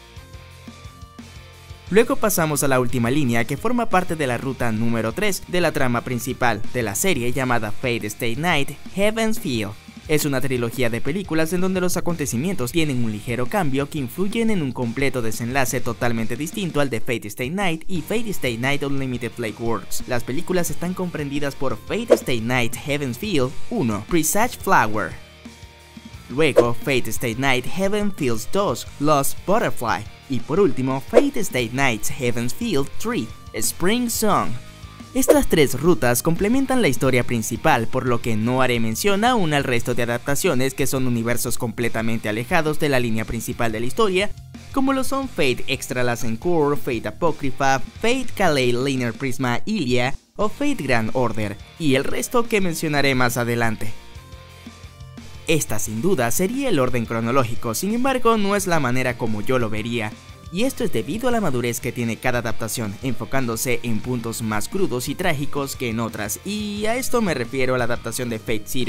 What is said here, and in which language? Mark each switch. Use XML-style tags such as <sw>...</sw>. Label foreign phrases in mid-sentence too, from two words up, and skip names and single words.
<es>Luego pasamos a la última línea, que forma parte de la ruta número 3 de la trama principal de la serie, llamada Fate Stay Night Heaven's Feel. Es una trilogía de películas en donde los acontecimientos tienen un ligero cambio que influyen en un completo desenlace totalmente distinto al de Fate Stay Night y Fate Stay Night Unlimited Plague Worlds. Las películas están comprendidas por Fate Stay Night Heaven's Feel 1, Presage Flower. Luego Fate Stay Night Heaven's Feel 2, Lost Butterfly. Y por último Fate Stay Night Heaven's Feel 3, Spring Song. Estas 3 rutas complementan la historia principal, por lo que no haré mención aún al resto de adaptaciones que son universos completamente alejados de la línea principal de la historia, como lo son Fate Extra Lassen Core, Fate Apocrypha, Fate Kalei Linear Prisma Ilia o Fate Grand Order, y el resto que mencionaré más adelante. Esta sin duda sería el orden cronológico, sin embargo no es la manera como yo lo vería. Y esto es debido a la madurez que tiene cada adaptación, enfocándose en puntos más crudos y trágicos que en otras, y a esto me refiero a la adaptación de Fate Zero.</es>